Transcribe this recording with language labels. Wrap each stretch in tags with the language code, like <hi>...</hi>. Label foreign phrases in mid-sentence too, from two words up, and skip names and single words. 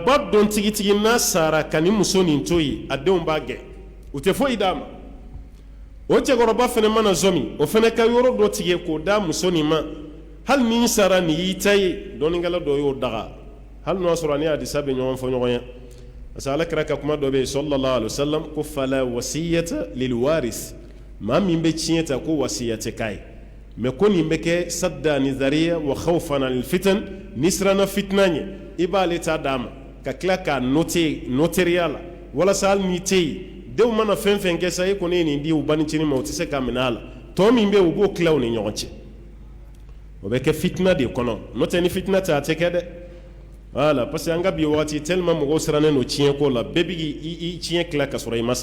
<bm>ba dɔn tigitigi n'a sara ka nin muso nin to yen a denw b'a gɛn u tɛ foyi d'a ma o cɛkɔrɔba fana mana zɔmi o fana ka yɔrɔ dɔ tigɛ k'o d'a muso nin ma hali ni sara nin y'i ta ye dɔnnikɛla dɔ y'o daga hali n'o y'a sɔrɔ a ni hadisa bɛ ɲɔgɔn fɔ ɲɔgɔn ye parce que alakira ka kuma dɔ bɛ yen</bm> <ar>صلى الله عليه وسلم</ar> <bm>ko</bm> <ar>فلا وصية لوارث</ar> <bm>maa min bɛ tiɲɛ ta ko wasiya tɛ k'a ye mais ko nin bɛ kɛ sadda ni zariya</bm> <ar>وخوفا للفتن</ar> <bm>ni siranna fitina ɲɛ i b'ale ta d'a ma ka tila k'a noteriya la walasa hali n'i tɛ yen denw mana fɛn fɛn kɛ sa e kɔni ye nin di u banicinin ma u tɛ se k'a minɛ a la tɔ min bɛ yen u b'o tila u ni ɲɔgɔn cɛ o bɛ kɛ fitina de kɔnɔ n'o tɛ ni fitina tɛ a tɛ kɛ dɛ voilà parce que an ka bi waati tellement mɔgɔw sirannen don tiɲɛko la bɛɛ bɛ k'i tiɲɛ tila ka sɔrɔ i ma</bm>